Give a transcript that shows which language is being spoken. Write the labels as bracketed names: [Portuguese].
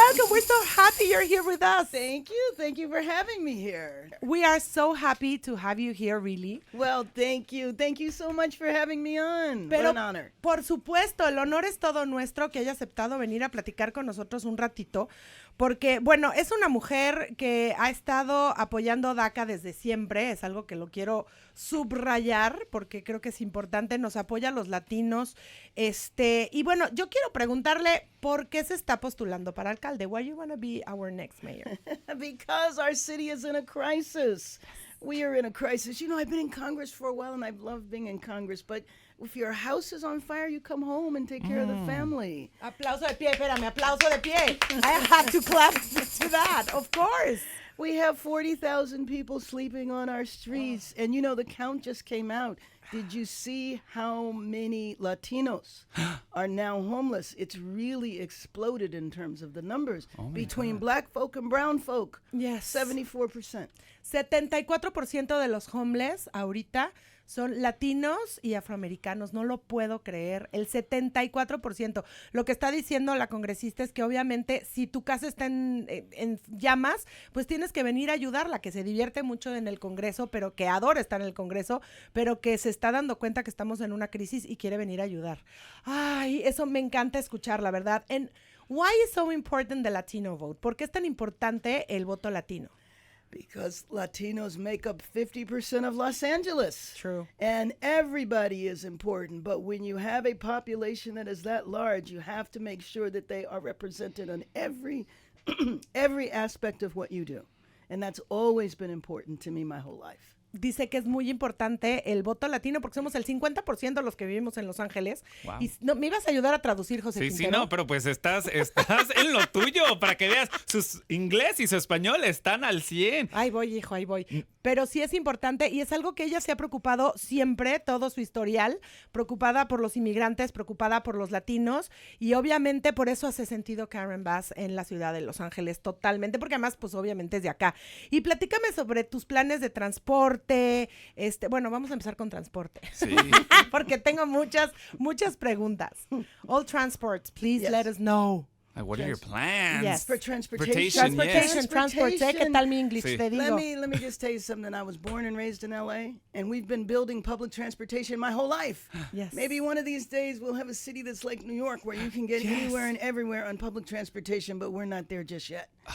[English] We're so happy you're here with us. Thank you for having me here. We are so happy to have you here, really. Well, thank you so much for having me on. [Spanish] Pero, [English] what an honor. [Spanish] Por supuesto, el honor es todo nuestro que haya aceptado venir a platicar con nosotros un ratito, porque, bueno, es una mujer que ha estado apoyando DACA desde siempre, es algo que lo quiero subrayar, porque creo que es importante, nos apoya a los latinos, y bueno, yo quiero preguntarle, ¿por qué se está postulando para alcalde? [English] Why you want to be our next mayor? Because our city is in a crisis. We are in a crisis. You know, I've been in Congress for a while, and I've loved being in Congress, but if your house is on fire, you come home and take care of the family. [Spanish] Aplauso de pie, espérame, aplauso de pie. [English] I have to clap to that, of course. We have 40,000 people sleeping on our streets, and you know, the count just came out. Did you see how many Latinos are now homeless? It's really exploded in terms of the numbers. Between black folk and brown folk, Yes. 74%. [Spanish] 74% de los homeless ahorita son latinos y afroamericanos, no lo puedo creer, el 74%. Lo que está diciendo la congresista es que obviamente si tu casa está en llamas, pues tienes que venir a ayudarla, que se divierte mucho en el Congreso, pero que adora estar en el Congreso, pero que se está dando cuenta que estamos en una crisis y quiere venir a ayudar. Ay, eso me encanta escuchar, la verdad. [English] And why is so important the Latino vote? [Spanish] ¿Por qué es tan importante el voto latino? [English] Because Latinos make up 50% of Los Angeles. True. And everybody is important. But when you have a population that is that large, you have to make sure that they are represented on every aspect of what you do. And that's always been important to me my whole life. [Spanish] Dice que es muy importante el voto latino porque somos el 50% los que vivimos en Los Ángeles. Wow. Y no, ¿me ibas a ayudar a traducir, José Quintero? Sí, no, pero pues estás en lo tuyo para que veas. Su inglés y su español están al 100. Ahí voy, hijo, ahí voy. Pero sí es importante y es algo que ella se ha preocupado siempre, todo su historial, preocupada por los inmigrantes, preocupada por los latinos y obviamente por eso hace sentido Karen Bass en la ciudad de Los Ángeles totalmente, porque además pues obviamente es de acá. Y platícame sobre tus planes de transporte. Bueno, vamos a empezar con transporte. Sí. Porque tengo muchas preguntas. [English] All transports, please let us know. What are your plans? Yes. For transportation. [Spanish] Transport. Sé qué tal mi English, Sí. te digo. [English] Let me just tell you something. I was born and raised in LA, and we've been building public transportation my whole life. Yes. Maybe one of these days we'll have a city that's like New York where you can get anywhere and everywhere on public transportation, but we're not there just yet.